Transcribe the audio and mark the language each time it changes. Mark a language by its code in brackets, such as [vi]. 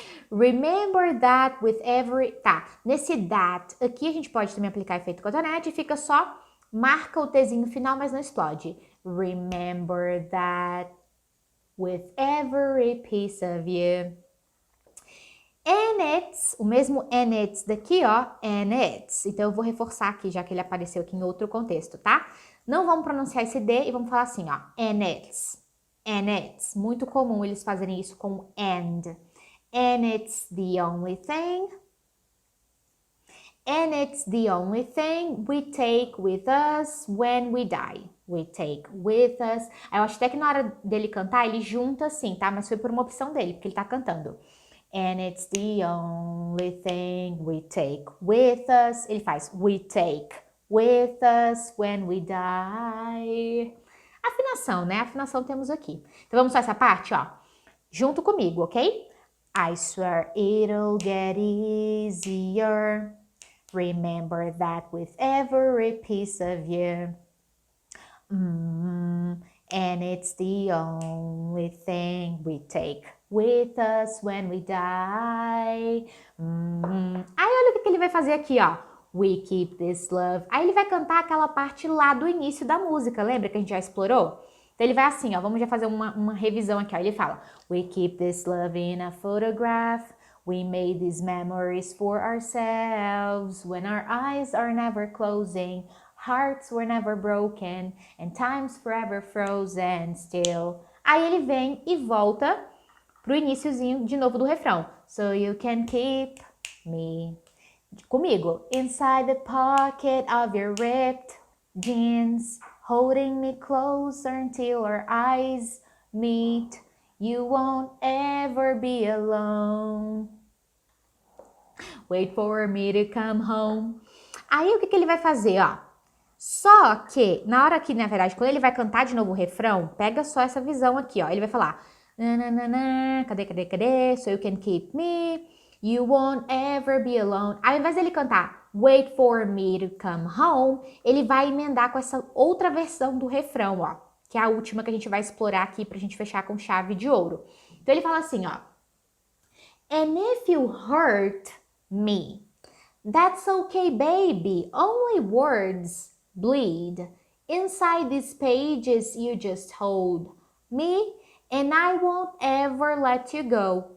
[en] Remember that with every... [pt] Tá, nesse that aqui a gente pode também aplicar efeito cotonete e fica só, marca o Tzinho final, mas não explode. [en] Remember that with every piece of you. And it's, [pt] o mesmo [en] and it's [pt] daqui, ó, [en] and it's. [pt] Então eu vou reforçar aqui, já que ele apareceu aqui em outro contexto, tá? Não vamos pronunciar esse D e vamos falar assim, ó, [en] and it's. And it's. [pt] Muito comum eles fazerem isso com and. [en] And it's the only thing. And it's the only thing we take with us when we die. We take with us. [pt] Eu acho até que na hora dele cantar, ele junta assim, tá? Mas foi por uma opção dele, porque ele tá cantando. [en] And it's the only thing we take with us. [pt] Ele faz [en] we take with us when we die. [pt] Afinação, né? Afinação temos aqui. Então vamos só essa parte, ó. Junto comigo, ok? [en] I swear it'll get easier. Remember that with every piece of you. And it's the only thing we take with us when we die. [pt] Aí olha o que ele vai fazer aqui, ó. [en] We keep this love. [pt] Aí ele vai cantar aquela parte lá do início da música, lembra que a gente já explorou? Então ele vai assim, ó, vamos já fazer uma revisão aqui, ó. Ele fala, [en] we keep this love in a photograph. We made these memories for ourselves. When our eyes are never closing, hearts were never broken, and time's forever frozen still. [pt] Aí ele vem e volta pro iniciozinho de novo do refrão. [en] So you can keep me. [pt] Comigo. [en] Inside the pocket of your ripped jeans, holding me closer until our eyes meet. You won't ever be alone. Wait for me to come home. [pt] Aí o que ele vai fazer, ó? Só que, na hora que, na verdade, quando ele vai cantar de novo o refrão, pega só essa visão aqui, ó. Ele vai falar, nananana, cadê? [en] So you can keep me, you won't ever be alone. [pt] Aí, ao invés dele cantar, [en] wait for me to come home, [pt] ele vai emendar com essa outra versão do refrão, ó. Que é a última que a gente vai explorar aqui pra gente fechar com chave de ouro. Então, ele fala assim, ó. [en] And if you hurt me, that's okay, baby. Only words bleed. Inside these pages you just hold me, and I won't ever let you go.